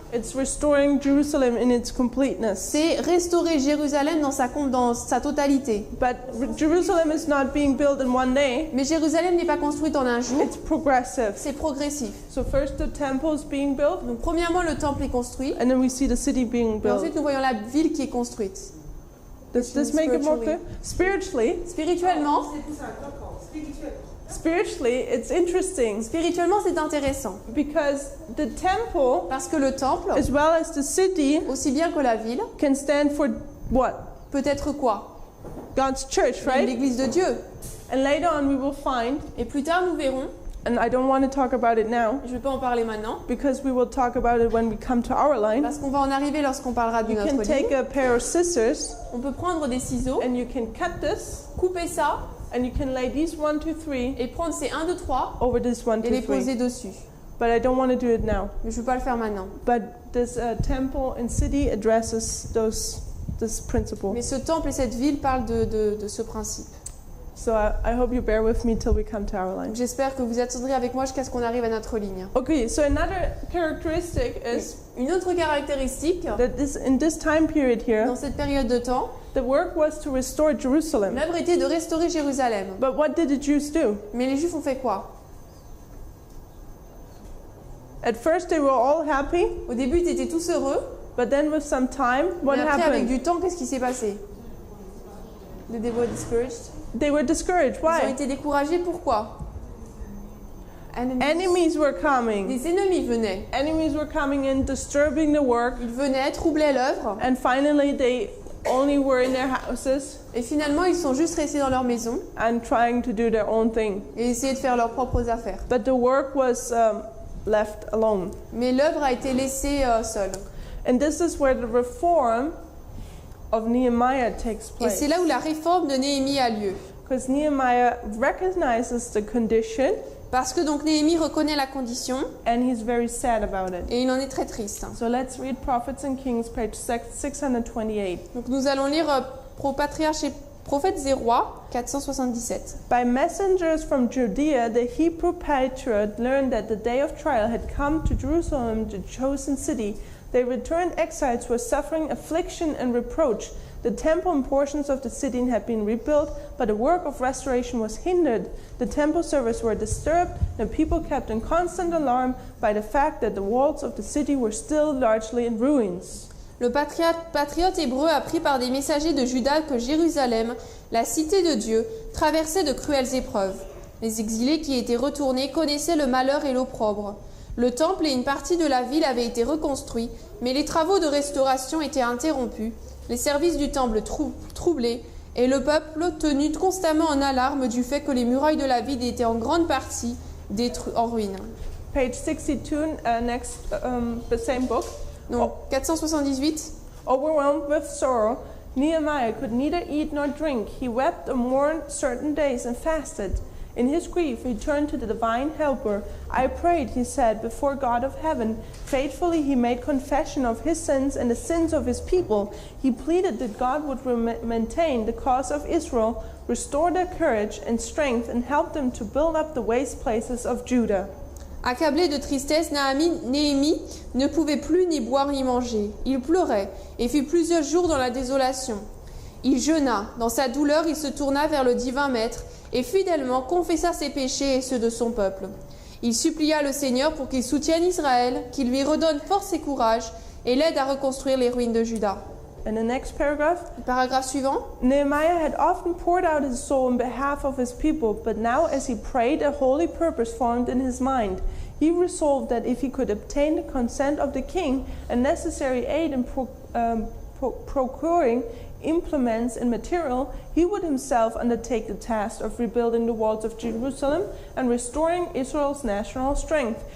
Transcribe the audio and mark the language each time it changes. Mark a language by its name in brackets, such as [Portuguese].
[English] it's restoring Jerusalem in its completeness. [French] c'est restaurer Jérusalem dans sa totalité. [English] But Jerusalem is not being built in one day. [French] Mais Jérusalem n'est pas construite en un jour, [English] It's progressive. [French] c'est progressif. [English] So first the temple is being built, [French] Donc premièrement, le temple est construit, [English] and then we see the city being [French] et [English] built. [French] ensuite nous voyons la ville qui est construite. [English] Does this make it more clear? Spiritually, [French] Spirituellement, C'est pour ça, d'accord, spirituellement. [English] spiritually, it's interesting [French] c'est intéressant. [English] because the temple, [French] Parce que le temple, [English] as well as the city, [French] aussi bien que la ville, [English] can stand for what? [French] peut être quoi? [English] God's church, right? [French] L'église de Dieu. [English] And later on, we will find, [French] Et plus tard, nous verrons, [English] and I don't want to talk about it now [French] je ne vais pas en parler maintenant, [English] because we will talk about it when we come to our line. [French] parce qu'on va en arriver lorsqu'on parlera de [English] You can [French] notre [English] take [French] ligne. [English] a pair of scissors [French] On peut prendre des ciseaux, [English] and you can cut this, [French] couper ça, [English] and you can lay these 1, 2, 3 [French] et prendre ces 1, 2, 3, [English] over this 1, [French] et les [English] 2, 3. [French] poser dessus. [English] But I don't want to do it now. [French] Mais je ne vais pas le faire maintenant. [English] But this temple and city addresses this principle. [French] Mais ce temple et cette ville parlent de ce principe. [English] So I hope you bear with me till we come to our line. [French] Donc j'espère que vous attendrez avec moi jusqu'à ce qu'on arrive à notre ligne. [English] Okay, so another characteristic is [French] Une autre caractéristique, [English] that in this time period here, [French] dans cette période de temps, [English] the work was to restore Jerusalem. [French] l'œuvre était de restaurer Jérusalem. [English] But what did the Jews do? [French] Mais les Juifs ont fait quoi? [English] At first they were all happy, [French] Au début, ils étaient tous heureux, [English] but then with some time, what [French] mais après, avec [English] happened? [French] du temps, qu'est-ce qui s'est passé? [English] They were discouraged. They were discouraged. [French] Ils ont [English] Why? [French] été découragés, pourquoi? [English] Enemies were coming. [French] Des ennemis venaient. [English] Enemies were coming in, disturbing the work, [French] Ils venaient, troublaient l'œuvre, [English] and finally they only were in their houses [French] et finalement, ils sont juste restés dans leur maison [English] and trying to do their own thing. [French] et essayaient de faire leurs propres affaires. [English] But the work was left alone. [French] Mais l'œuvre a été laissée seule. [English] And this is where the reform of Nehemiah takes [French] Et c'est [English] place. [French] là où la réforme de Néhémie a lieu. [English] Because Nehemiah recognizes the condition [French] Parce que donc Néhémie reconnaît la condition [English] and he's very sad about it. [French] et il en est très triste. [English] So let's read Prophets and Kings, page 628. [French] Donc nous allons lire Patriarches et Prophètes et Rois, 477. [English] By messengers from Judea, the Hebrew patriarch learned that the day of trial had come to Jerusalem, the chosen city. They returned exiles were suffering affliction and reproach. The temple and portions of the city had been rebuilt, but the work of restoration was hindered. The temple service were disturbed, and the people kept in constant alarm by the fact that the walls of the city were still largely in ruins. [French] Le patriote hébreu apprit par des messagers de Juda que Jérusalem, la cité de Dieu, traversait de cruelles épreuves. Les exilés qui étaient retournés connaissaient le malheur et l'opprobre. Le temple et une partie de la ville avaient été reconstruits, mais les travaux de restauration étaient interrompus, les services du temple troublés, et le peuple tenu constamment en alarme du fait que les murailles de la ville étaient en grande partie en ruine. [English] Page 62, next, the same book. [French] Donc 478. [English] Overwhelmed with sorrow, Nehemiah could neither eat nor drink. He wept and mourned certain days and fasted. In his grief, he turned to the divine helper. I prayed, he said, before God of heaven. Faithfully, he made confession of his sins and the sins of his people. He pleaded that God would maintain the cause of Israel, restore their courage and strength, and help them to build up the waste places of Judah. [French] Accablé de tristesse, Néhémie ne pouvait plus ni boire ni manger. Il pleurait et fut plusieurs jours dans la désolation. Il jeûna. Dans sa douleur, il se tourna vers le divin maître et fidèlement confessa ses péchés et ceux de son peuple. Il supplia le Seigneur pour qu'il soutienne Israël, qu'il lui redonne force et courage et l'aide à reconstruire les ruines de Juda. [English] in the next paragraph, [French] Le paragraphe suivant. [English] Nehemiah had often poured out his soul on behalf of his people, but now as he prayed, a holy purpose formed in his mind. He resolved that if he could obtain the consent of the king and necessary aid in procuring implements and material, he would himself undertake the task of rebuilding the walls of Jerusalem and restoring Israel's national strength.